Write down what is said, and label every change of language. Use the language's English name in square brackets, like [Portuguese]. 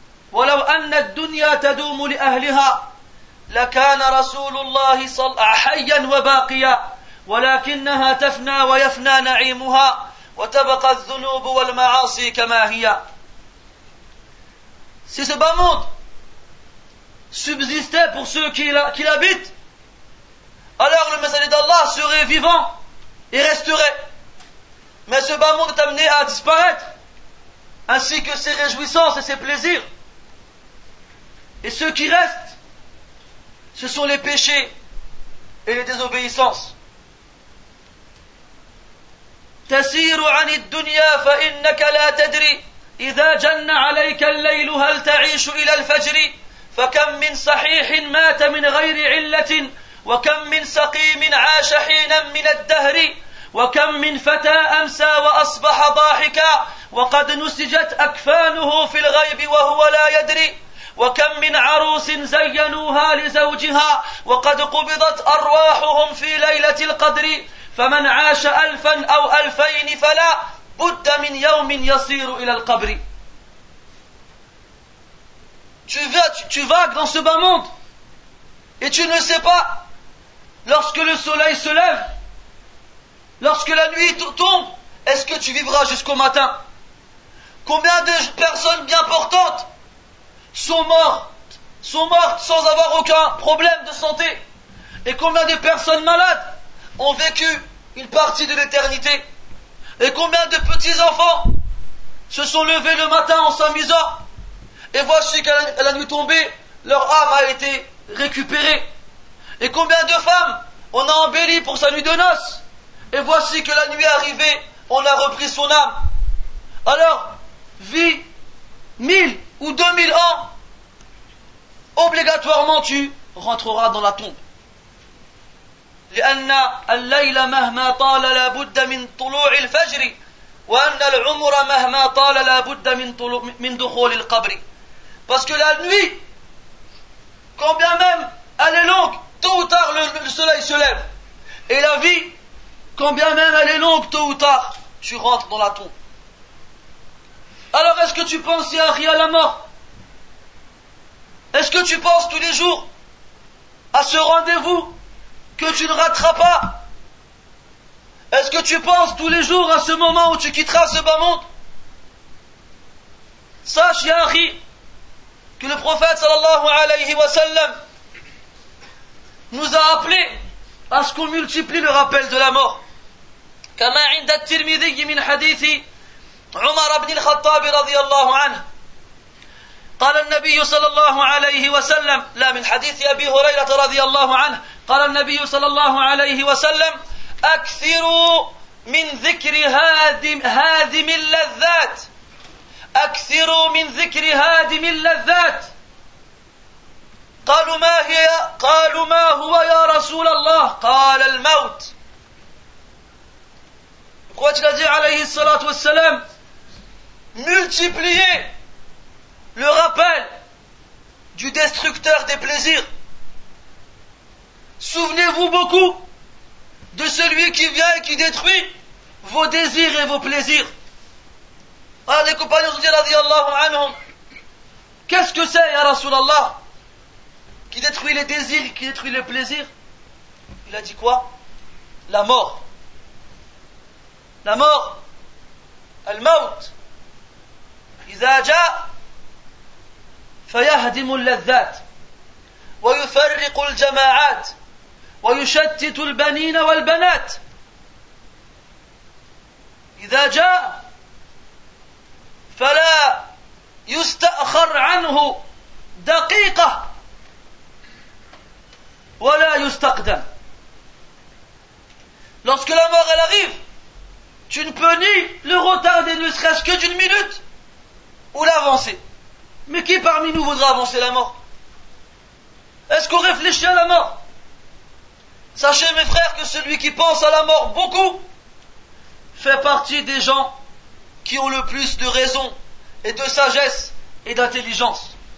[Arabic] ولو أن الدنيا تدوم لأهلها لكان رسول الله حيا وباقيا ولكنها تفنى ويفنى نعيمها وتبقى الذنوب والمعاصي كما هي. [French] Si ce bas monde subsistait pour ceux qui l'habitent, alors le messager d'Allah serait vivant et resterait. Mais ce bas monde est amené à disparaître, ainsi que ses réjouissances et ses plaisirs. Et ceux qui restent, ce sont les péchés et les désobéissances. [Arabic] تسير عن الدنيا فإنك لا تدري إذا جن عليك الليل هل تعيش إلى الفجر فكم من صحيح مات من غير علة وكم من سقيم عاش حينا من الدهر وكم من فتى أمسى وأصبح ضاحكا وقد نسجت أكفانه في الغيب وهو لا يدري وكم من عروس زينوها لزوجها وقد قبضت أرواحهم في ليلة القدر فمن عاش 1000 أو 2000 فلا بد من يوم يصير إلى القبر. [French] Tu vagues dans ce bas monde et tu ne sais pas lorsque le soleil se lève, lorsque la nuit tombe, est-ce que tu vivras jusqu'au matin? Combien de personnes bien portantes sont mortes sans avoir aucun problème de santé? Et combien de personnes malades ont vécu une partie de l'éternité? Et combien de petits enfants se sont levés le matin en s'amusant, et voici qu'à la nuit tombée, leur âme a été récupérée? Et combien de femmes on a embelli pour sa nuit de noces, et voici que la nuit arrivée, on a repris son âme? Alors, vis 1000 ou 2000 ans, obligatoirement tu rentreras dans la tombe. [Arabic] لأن الليل مهما طال لا بد من طلوع الفجر وأن العمر مهما طال لا بد من دخول القبر. [French] Parce que la nuit, quand bien même elle est longue, tôt ou tard le soleil se lève. Et la vie, quand bien même elle est longue, tôt ou tard tu rentres dans la tombe. Alors est-ce que tu penses, [Arabic] ya akhi, [French] à la mort? Est-ce que tu penses tous les jours à ce rendez-vous que tu ne rateras pas? Est-ce que tu penses tous les jours à ce moment où tu quitteras ce bas monde? Sache, [Arabic] ya akhi, [French] que le prophète [Arabic] sallallahu alayhi wa sallam [French] nous a appelé à ce qu'on multiplie le rappel de la mort. [Arabic] كما عند الترمذي من حديث عمر بن الخطاب رضي الله عنه قال النبي صلى الله عليه وسلم، لا، من حديث أبي هريرة رضي الله عنه قال النبي صلى الله عليه وسلم: أكثروا من ذكر هادم اللذات، أكثروا من ذكر هادم اللذات. قالوا ما هي؟ قالوا ما هو يا رسول الله؟ قال الموت. [French] Quoi il a dit [Arabic] alayhi salatu wassalam? [French] Multipliez le rappel du destructeur des plaisirs. Souvenez-vous beaucoup de celui qui vient et qui détruit vos désirs et vos plaisirs. Alors les compagnons ont dit [Arabic] radiyallahu anhum: [French] qu'est-ce que c'est, [Arabic] ya Rasulallah, [French] qui détruit les désirs, qui détruit les plaisirs? Il a dit quoi? La mort. La mort, [Arabic] al-maut, إذا جاء فيهدم اللذات ويفرق الجماعات ويشتت البنين والبنات. إذا جاء فلا يستأخر عنه دقيقة ولا يستقدم. [French] Lorsque la mort elle arrive, tu ne peux ni le retarder ne serait-ce que d'une minute ou l'avancer. Mais qui parmi nous voudra avancer la mort? Est-ce qu'on réfléchit à la mort? Sachez mes frères que celui qui pense à la mort beaucoup fait partie des gens qui ont le plus de raison et de sagesse et d'intelligence.